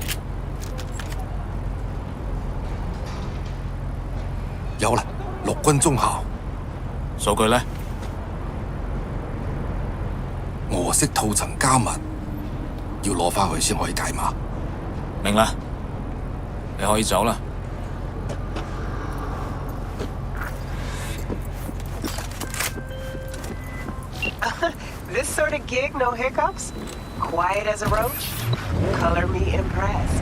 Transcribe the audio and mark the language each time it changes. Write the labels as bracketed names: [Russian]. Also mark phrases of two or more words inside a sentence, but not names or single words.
[Cantonese] 有啦，陸軍中校。數據呢？俄式套層加密，要攞返去先可以解碼。明啦，你可以走啦。 [English] This sort of gig, no hiccups? Quiet as a roach? Color me impressed.